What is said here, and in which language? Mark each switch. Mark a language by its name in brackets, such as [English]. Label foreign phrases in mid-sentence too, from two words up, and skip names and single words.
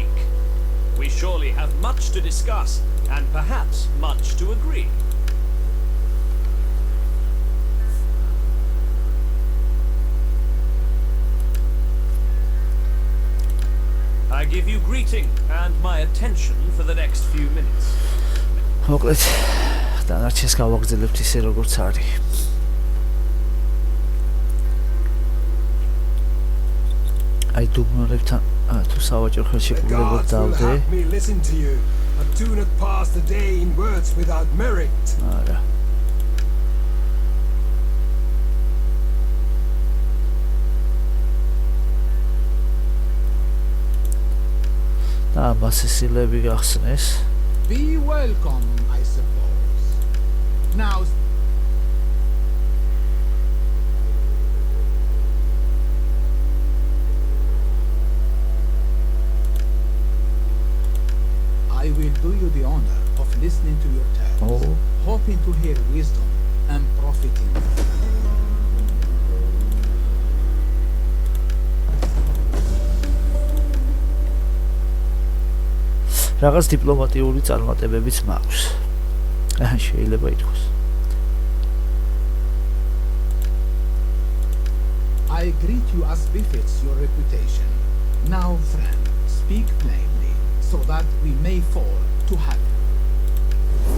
[English] We surely have much to discuss, and perhaps much to agree. I give you greeting and my attention for the next few minutes. [Georgian] მოკლედ დანარჩენს გავაგრძელებთ ისე როგორც არის. აი დუბნოლებთან თუ სავაჭრო [English] The [Georgian] ხელშეკრულებად [English] gods will [Georgian] დავდე. [English] have me listen to you, and do not pass the day in words without merit. [Georgian] არა. და მასისილები გახსნეს. [English] Be welcome, I suppose. Now, I will do you the honor of listening to your tales, Oh. hoping to hear wisdom and profiting. [Georgian] რაღაც დიპლომატიური წარმატებებიც მაქვს. შეიძლება ითქვას. [English] I greet you as befits your reputation. Now, friend, speak plainly, so that we may fall to habit.